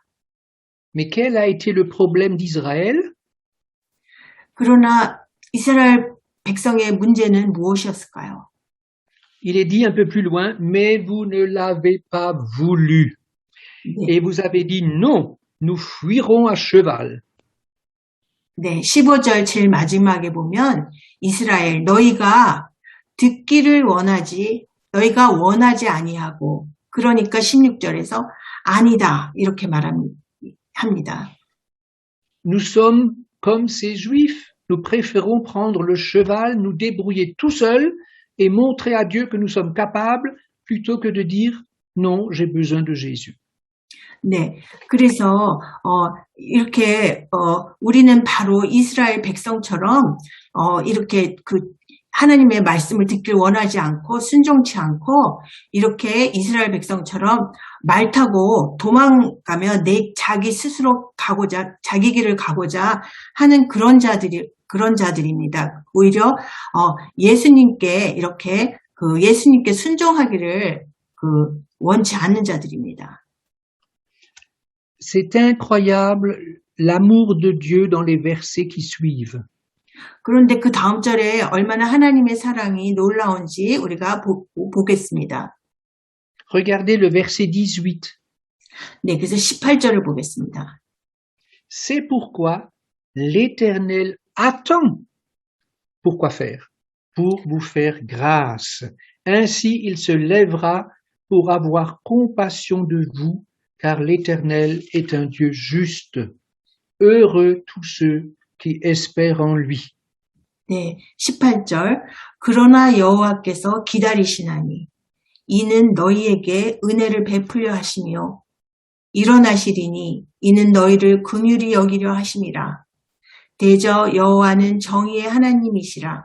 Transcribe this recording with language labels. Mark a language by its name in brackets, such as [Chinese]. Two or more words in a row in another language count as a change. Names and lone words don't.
[French] Mais quel a été le problème d'Israël? [Korean] 그러나 이스라엘 백성의 문제는 무엇이었을까요? [French] Il est dit un peu plus loin, mais vous ne l'avez pas voulu. [Korean] 네, [French] Et vous avez dit non, nous fuirons à cheval. [Korean] 네, 15절 제일 마지막에 보면 이스라엘 너희가 듣기를 너희가 원하지 아니하고 그러니까 16절에서 아니다 이렇게 합니다. [French] Nous sommes comme ces juifs. Nous préférons prendre le cheval, nous débrouiller tout seuls et montrer à Dieu que nous sommes capables plutôt que de dire non, j'ai besoin de Jésus. [Korean] 네, 그래서 이렇게 우리는 바로 이스라엘 백성처럼 이렇게 그 하나님의 말씀을 듣길 원하지 않고 순종치 않고 이렇게 이스라엘 백성처럼 말 타고 도망가며 자기 스스로 자기 길을 가고자 하는 그런 자들입니다. 오히려 예수님께 이렇게 예수님께 순종하기를 원치 않는 자들입니다. [French] C'est incroyable l'amour de Dieu dans les versets qui suivent. [Korean] 그런데 그 다음 절에 얼마나 하나님의 사랑이 놀라운지 우리가 보겠습니다. [French] Regardez le verset 18. [Korean] 네, 그래서 18절을 보겠습니다. [French] C'est pourquoi l'Éternel attend. Pourquoi faire? Pour vous faire grâce. Ainsi il se lèvera pour avoir compassion de vous, car l'Éternel est un Dieu juste. Heureux tous ceux qui espèrent en lui. [Korean] 네, 18절. 그러나 여호와께서 기다리시나니 이는 너희에게 은혜를 베풀려 하시며 일어나시리니 이는 너희를 긍휼히 여기려 하심이라. 대저 여호와는 정의의 하나님이시라.